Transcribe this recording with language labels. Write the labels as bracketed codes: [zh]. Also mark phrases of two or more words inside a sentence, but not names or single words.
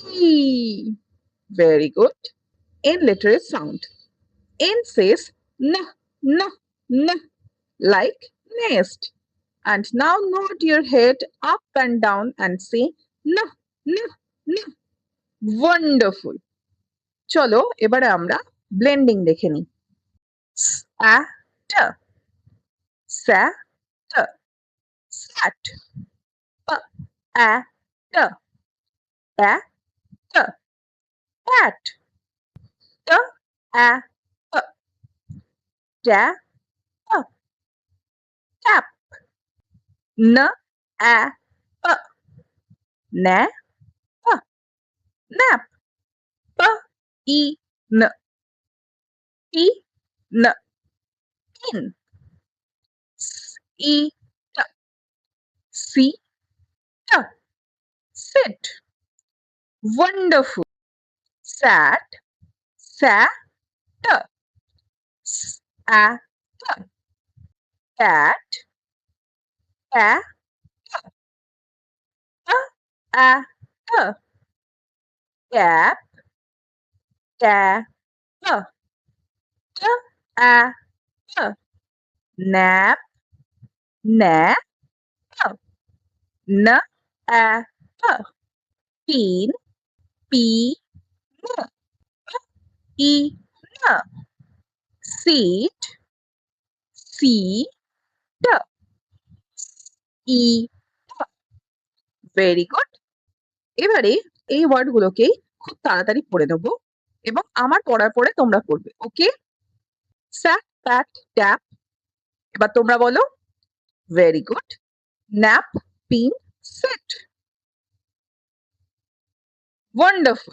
[en] Very good. N letter is sound. N says N, N, N, like nest. And now nod your head up and down and say N, N, N. Wonderful. [bn] চলো এবারে আমরা ব্লেন্ডিং দেখে নিই। [en] Sat, sat, sat, at, at, at, at, tap, tap, n, a, na, nap, p, e, n, t, n, in, s, e, t, c, t, sit. Wonderful. Sat, sat, sat, cat, cat, a, cap, cap, a, nap, nap, n, a, peen, p, n, e, n, seat, c, t, e, t. Very good. [bn] এবারে এই ওয়ার্ডগুলোকেই খুব তাড়াতাড়ি পড়ে নেব এবং আমার পড়ার পরে তোমরা পড়বে। [en] Okay, sat, pat, tap. [bn] এবার তোমরা বলো। [en] Very good. Nap, pin, set. ওয়ান্ডারফুল।